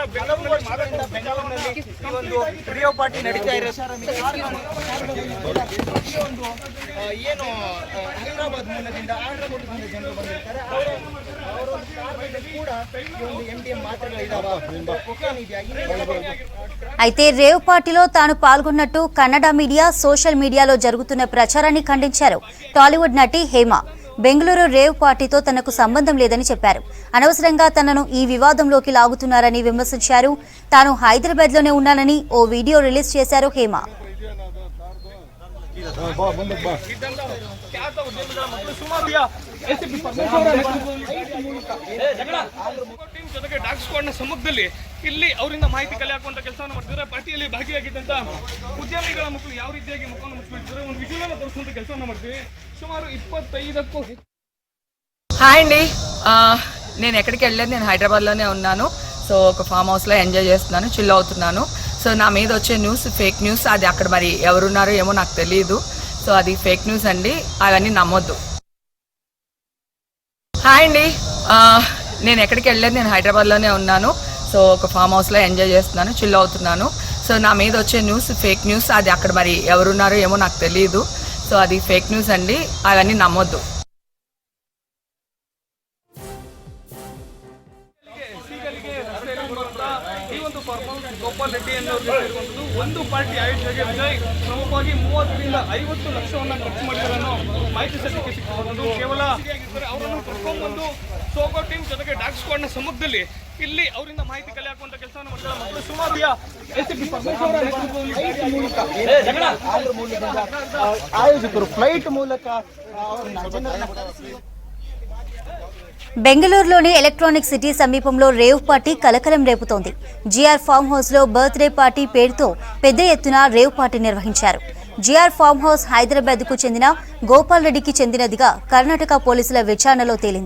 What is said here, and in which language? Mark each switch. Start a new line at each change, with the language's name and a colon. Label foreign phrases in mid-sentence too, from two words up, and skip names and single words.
Kannada: ಬೆಂಗಳೂರಿನಲ್ಲಿ ಈ ಒಂದು
English: rave party
Kannada: ನಡೀತಾ ಇರೋ ಏನು ಹೈದರಾಬಾದ್ ಮೂಲದಿಂದ ಆಂಧ್ರಪ್ರದೇಶದಿಂದ ಜನರು ಬಂದಿರ್ತಾರೆ. ಕೂಡ ಒಂದು MDMA ಮಾತ್ರೆಗಳು ಇದಾವೆ, ಕೊಕೇನ್ ಇದೆಯಾ?
Telugu: అయితే
English: rave party-lo
Telugu: తాను పాల్గొన్నట్టు కన్నడ మీడియా,
English: social media-lo
Telugu: జరుగుతున్న ప్రచారాన్ని ఖండించారు టాలీవుడ్ నటి హేమ. బెంగళూరు
English: rave party-to
Telugu: తనకు సంబంధం లేదని చెప్పారు. అనవసరంగా తనను ఈ వివాదంలోకి లాగుతున్నారని విమర్శించారు. తాను హైదరాబాద్ లోనే ఉన్నానని ఓ
English: video release
Telugu: చేశారు హేమ.
Kannada: ಜೊತೆಗೆ
English: dog squad-na
Kannada: ಸಮ್ಮುಖದಲ್ಲಿ ಇಲ್ಲಿ ಅವರಿಂದ ಮಾಹಿತಿ ಕಲೆ ಹಾಕುವಂತ ಕೆಲಸವನ್ನು ಮಾಡ್ತಿದ್ದಾರೆ. ಪಾರ್ಟಿಯಲ್ಲಿ ಭಾಗಿಯಾಗಿದ್ದಂತ ಉದ್ಯಮಿಗಳ ಮಕ್ಕಳು ಯಾವ ರೀತಿಯಾಗಿ ಮುಖವನ್ನು ಮುಚ್ಚಿಬಿಡ್ತಾರೆ, ಒಂದು ವಿಜುವಲ್ ಅನ್ನು ತೋರಿಸುವಂತ ಕೆಲಸವನ್ನು ಮಾಡ್ತೀವಿ. ಸುಮಾರು 25ಕ್ಕೂ
Telugu: హాయ్ అండి, నేను ఎక్కడికి వెళ్ళలేదు, నేను హైదరాబాద్లోనే ఉన్నాను. సో ఒక
English: farm house-lo enjoy
Telugu: చేస్తున్నాను, చిల్ అవుతున్నాను. సో నా మీద వచ్చే
English: news fake news,
Telugu: అది అక్కడ మరి ఎవరున్నారో ఏమో నాకు తెలియదు. సో అది
English: fake news
Telugu: అండి, అవన్నీ నమ్మొద్దు. హాయ్ అండి, నేను ఎక్కడికి వెళ్ళలేదు, నేను హైదరాబాద్లోనే ఉన్నాను. సో ఒక
English: farm house-lo enjoy
Telugu: చేస్తున్నాను, చిల్ అవుతున్నాను. సో నా మీద వచ్చే
English: news fake news,
Telugu: అది అక్కడ మరి ఎవరున్నారో ఏమో నాకు తెలియదు. సో అది
English: fake news
Telugu: అండి, అవన్నీ నమ్మొద్దు.
Kannada: ಗೋಪಾಲ್ ರೆಡ್ಡಿ ಅನ್ನೋರು ಒಂದು ಪಾರ್ಟಿ ಆಯೋಜನೆಗೆ ವಿಜಯ್ ಪ್ರಮುಖವಾಗಿ 30 ರಿಂದ 50 ಲಕ್ಷವನ್ನು ಖರ್ಚು ಮಾಡಿದ್ದಾರೆ ಅನ್ನೋ ಮಾಹಿತಿ ಸದ್ಯಕ್ಕೆ ಸಿಕ್ಕಿರುವುದು. ಕೇವಲ ಅವರನ್ನು ಕರ್ಕೊಂಡ್ಬಂದು
English: SOCO team
Kannada: ಜೊತೆಗೆ
English: dog squad-na
Kannada: ಸಮ್ಮುಖದಲ್ಲಿ ಇಲ್ಲಿ ಅವರಿಂದ ಮಾಹಿತಿ ಕಲೆ ಹಾಕುವಂತ ಕೆಲಸವನ್ನು ಮಾಡ್ತಾರೆ. ಮತ್ತು ಸುಮಾರು ACP ಪರಮೇಶ್ವರ ಆಯೋಜಕರು ಫ್ಲೈಟ್ ಮೂಲಕ
Telugu: బెంగళూరులోని ఎలక్ట్రానిక్ సిటీ సమీపంలో
English: rave party
Telugu: కలకలం రేపుతోంది. జిఆర్ ఫామ్ హౌస్ లో
English: birthday party
Telugu: పేరుతో పెద్ద ఎత్తున
English: rave party
Telugu: నిర్వహించారు. జిఆర్ ఫామ్ హౌస్ హైదరాబాద్ కు చెందిన గోపాల్ రెడ్డికి చెందినదిగా కర్ణాటక పోలీసుల విచారణలో తేలింది.